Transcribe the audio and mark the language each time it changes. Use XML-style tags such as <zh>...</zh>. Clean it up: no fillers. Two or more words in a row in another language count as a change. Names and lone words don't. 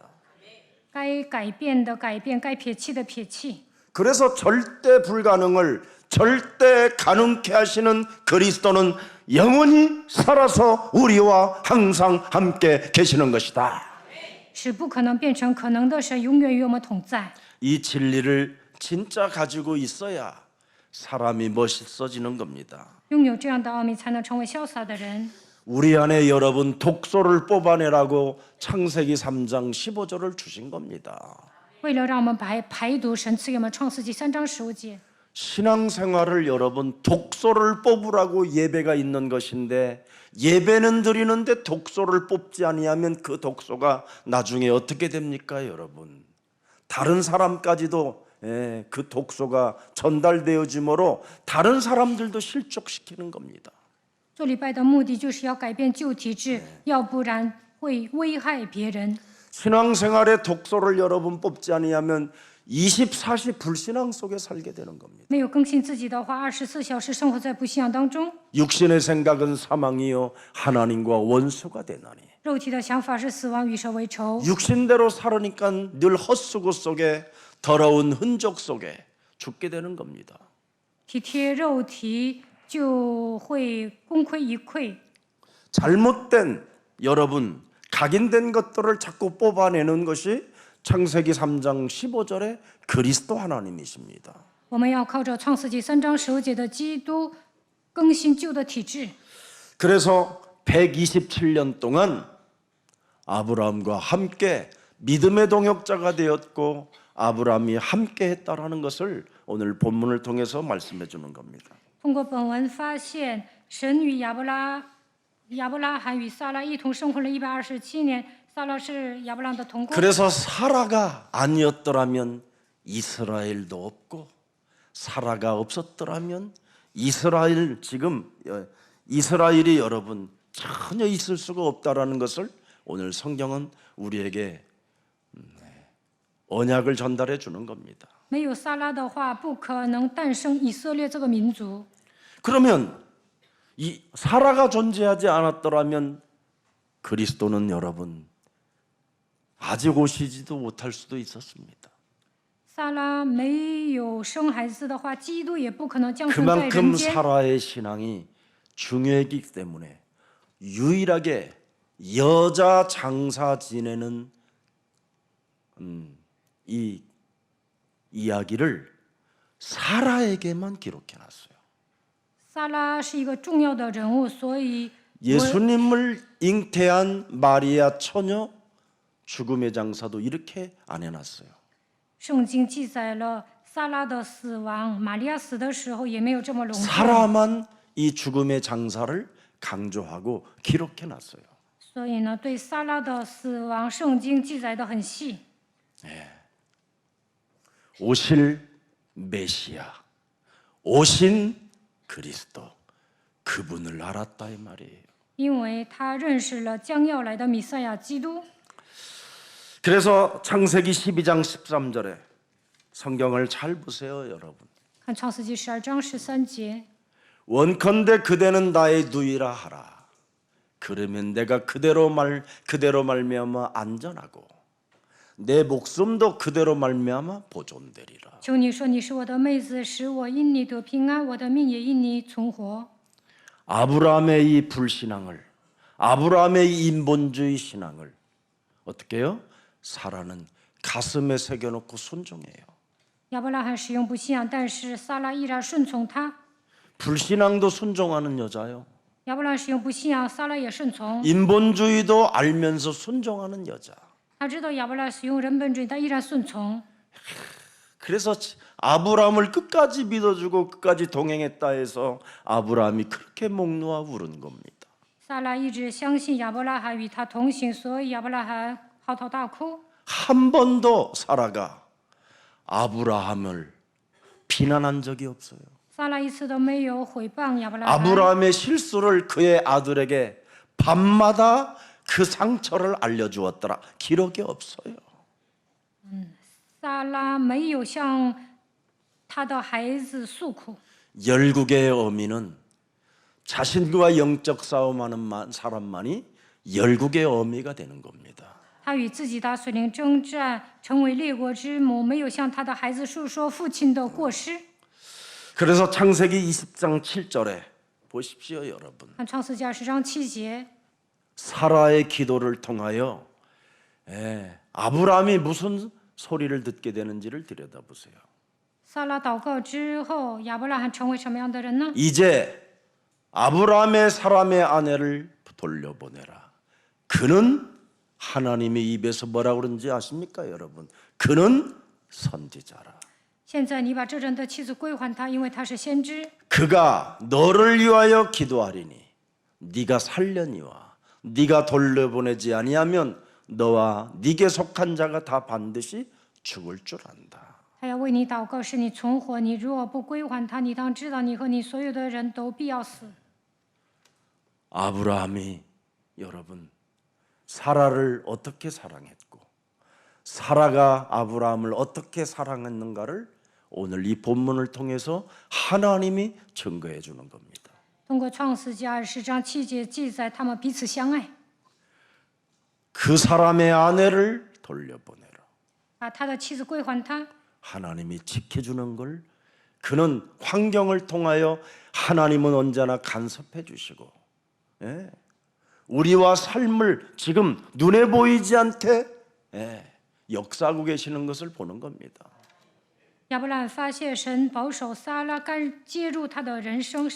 <zh>该改变的改变，该撇弃的撇弃。</zh> <ko>그래서 절대 불가능을 절대 가능케 하시는 그리스도는 영원히 살아서 우리와 항상 함께 계시는 것이다.</ko> <zh>使不可能变成可能的神永远与我们同在。</zh> <ko>이 진리를 진짜 가지고 있어야 사람이 멋있어지는 겁니다.</ko> <zh>拥有这样的奥秘，才能成为潇洒的人。</zh> <ko>우리 안에 여러분 독소를 뽑아내라고 창세기 3장 15절을 주신 겁니다.</ko> <zh>为了让我们排毒，神赐给我们创世纪3章15节。</zh> <ko>신앙생활을 여러분 독소를 뽑으라고 예배가 있는 것인데 예배는 드리는데 독소를 뽑지 아니하면 그 독소가 나중에 어떻게 됩니까, 여러분? 다른 사람까지도 그 독소가 전달되어지므로 다른 사람들도 실족시키는 겁니다.</ko> <zh>做礼拜的目的就是要改变旧体制，要不然会危害别人。</zh> <ko>신앙생활의 독소를 여러분 뽑지 아니하면 24시 불신앙 속에 살게 되는 겁니다.</ko> <zh>没有更新自己的话，24小时生活在不信仰当中。</zh> <ko>육신의 생각은 사망이요 하나님과 원수가 되나니.</ko> <zh>肉体的想法是死亡，与神为仇。</zh> <ko>육신대로 살으니까 늘 헛수고 속에 더러운 흔적 속에 죽게 되는 겁니다.</ko> <zh>体贴肉体就会功亏一篑。</zh> <ko>잘못된 여러분 각인된 것들을 자꾸 뽑아내는 것이 창세기 3장 15절의 그리스도 하나님이십니다.</ko> <zh>我们要靠着创世纪3章15节的基督更新旧的体制。</zh> <ko>그래서 127년 동안 아브라함과 함께 믿음의 동역자가 되었고 아브라함이 함께 했다라는 것을 오늘 본문을 통해서 말씀해 주는 겁니다.</ko> <zh>通过本文发现，神与亚伯拉罕与撒拉一同生活了127年，撒拉是亚伯拉罕的同工。</zh> <ko>그래서 사라가 아니었더라면 이스라엘도 없고 사라가 없었더라면 이스라엘 지금 이스라엘이 여러분 전혀 있을 수가 없다라는 것을 오늘 성경은 우리에게 언약을 전달해 주는 겁니다.</ko> <zh>没有撒拉的话，不可能诞生以色列这个民族。</zh> <ko>그러면 이 사라가 존재하지 않았더라면 그리스도는 여러분 아직 오시지도 못할 수도 있었습니다.</ko> <zh>撒拉没有生孩子的话，基督也不可能降生在人</zh> <ko>그만큼</ko> <zh>间。</zh> <ko>사라의 신앙이 중요했기 때문에 유일하게 여자 장사 지내는 이 이야기를 사라에게만 기록해놨어요.</ko> <zh>撒拉是一个重要的人物，所以</zh> <ko>예수님을 잉태한 마리아 처녀 죽음의 장사도 이렇게 안 해놨어요.</ko> <zh>圣经记载了撒拉的死亡，玛利亚死的时候也没有这么隆重。</zh> <ko>사라만 이 죽음의 장사를 강조하고 기록해놨어요.</ko> <zh>所以呢，对撒拉的死亡，圣经记载的很细。</zh> <ko>오실 메시아, 오신 그리스도, 그분을 알았다 이 말이에요.</ko> <zh>因为他认识了将要来的弥赛亚基督。</zh> <ko>그래서 창세기 12장 13절에 성경을 잘 보세요, 여러분.</ko> <zh>看创世纪12章13节，</zh> <ko>원컨대 그대는 나의 누이라 하라. 그러면 내가 그대로 말미암아 안전하고 내 목숨도 그대로 말미암아 보존되리라.</ko> <zh>求你说你是我的妹子，使我因你得平安，我的命也因你存活。</zh> <ko>아브라함의 이 불신앙을, 아브라함의 이 인본주의 신앙을 어떻게 해요? 사라는 가슴에 새겨놓고 순종해요.</ko> <zh>亚伯拉罕使用不信仰，但是撒拉依然顺从他。</zh> <ko>불신앙도 순종하는 여자요.</ko> <zh>亚伯拉罕使用不信仰，撒拉也顺从。</zh> <ko>인본주의도 알면서 순종하는 여자.</ko> <zh>他知道亚伯拉罕使用人本主义，但依然顺从。</zh> <ko>그래서 아브라함을 끝까지 믿어주고 끝까지 동행했다 해서 아브라함이 그렇게 목 놓아 울은 겁니다.</ko> <zh>撒拉一直相信亚伯拉罕与他同行，所以亚伯拉罕嚎啕大哭。</zh> <ko>한 번도 사라가 아브라함을 비난한 적이 없어요.</ko> <zh>撒拉一次都没有毁谤亚伯拉罕。</zh> <ko>아브라함의 실수를 그의 아들에게 밤마다 그 상처를 알려주었더라. 기록이 없어요.</ko> <zh>撒拉没有向他的孩子诉苦。</zh> <ko>열국의 어미는 자신과 영적 싸움하는 사람만이 열국의 어미가 되는 겁니다.</ko> <zh>他与自己打水灵征战，成为列国之母，没有向他的孩子述说父亲的过失。</zh> <ko>그래서 창세기 20장 7절에 보십시오, 여러분.</ko> <zh>看创世纪20章7节，</zh> <ko>사라의 기도를 통하여 아브라함이 무슨 소리를 듣게 되는지를 들여다보세요.</ko> <zh>撒拉祷告之后，亚伯拉罕成为什么样的人呢？</zh> <ko>이제 아브라함의 사람의 아내를 돌려보내라. 그는 하나님의 입에서 뭐라고 그러는지 아십니까, 여러분? 그는 선지자라.</ko> <zh>现在你把这人的妻子归还他，因为他是先知。</zh> <ko>그가 너를 위하여 기도하리니 네가 살려니와 네가 돌려보내지 아니하면 너와 네게 속한 자가 다 반드시 죽을 줄 안다.</ko> <zh>他要为你祷告，使你存活。你若不归还他，你当知道，你和你所有的人都必要死。</zh> <ko>아브라함이 여러분 사라를 어떻게 사랑했고 사라가 아브라함을 어떻게 사랑했는가를 오늘 이 본문을 통해서 하나님이 증거해 주는 겁니다.</ko> <zh>通过创世纪20章7节记载，他们彼此相爱，</zh> <ko>그 사람의 아내를 돌려보내라.</ko> <zh>把他的妻子归还他。</zh> <ko>하나님이 지켜주는 걸 그는 환경을 통하여 하나님은 언제나 간섭해 주시고 우리와 삶을 지금 눈에 보이지 않게 역사하고 계시는 것을 보는 겁니다.</ko> <zh>亚伯拉罕发现神保守撒拉，介入他的人生。</zh>